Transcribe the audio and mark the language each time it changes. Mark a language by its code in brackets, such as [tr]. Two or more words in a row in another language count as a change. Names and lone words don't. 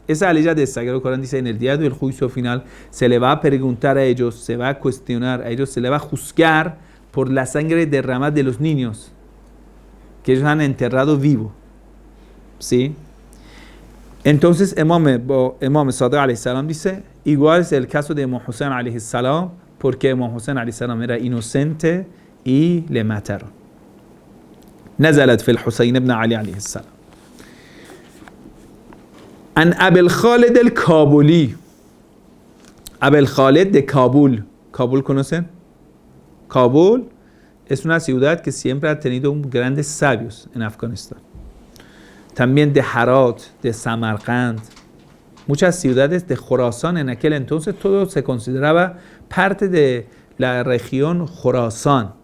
[es] Esa ley del Sagrado Corán dice, en el día del juicio final, se le va a preguntar a ellos, se va a cuestionar a ellos, se le va a juzgar por la sangre derramada de los niños, que ellos han enterrado vivo. ¿Sí? Entonces, Imam Sadiq [ar] عليه السلام [es] dice, igual es el caso de Imam Hussein [ar] عليه السلام, [es] porque Imam Hussein [ar] عليه السلام [es] era inocente y le mataron. [ar] نزلت في الحسين بن علي عليه السلام. عن أبي الخالد الكابولي. [es] أبي الخالد de Kabul. ¿Kabul conocen? Kabul es una ciudad que siempre ha tenido grandes sabios en Afganistán. También de Harat, de Samarkand. Muchas ciudades de Khorasán en aquel entonces todo se consideraba parte de la región Khorasán.